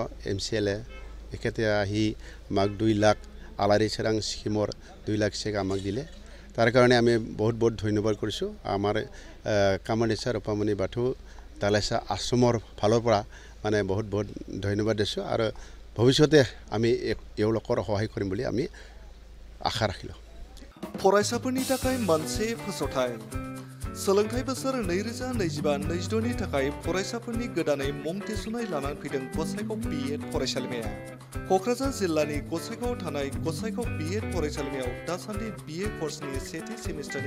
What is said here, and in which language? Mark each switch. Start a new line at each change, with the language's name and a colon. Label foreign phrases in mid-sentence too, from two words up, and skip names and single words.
Assamese: MCLA এখেতে আহি আমাক 2 লাখ আলাৰী চিৰাং স্কিমৰ 2 লাখ চেক আমাক দিলে তাৰ কাৰণে আমি বহুত ধন্যবাদ কৰিছোঁ আমাৰ খামাৰদিছা ৰূপামণি বাথৌ দালেচা আশ্ৰমৰ ফালৰ পৰা মানে বহুত ধন্যবাদ দিছোঁ আৰু ভৱিষ্যতে আমি এওঁলোকৰ সহায় কৰিম বুলি আমি আশা ৰাখিলোঁ
Bodo: फरायसाफोरनि थाखाय मोनसे फोसावथाय सोलोंथाइ बोसोर 2025-26 नि थाखाय फरायसाफोरनि गोदानै मुं थिसननाय लानानै फैदों गसाइगाव BEd फरायसालिमाया क'क्राझार जिल्लानि गसाइगावआव थानाय गसाइगाव BEd फरायसालिमायाव दासान्दि BA कर्सनि सेथि सेमिस्टारनि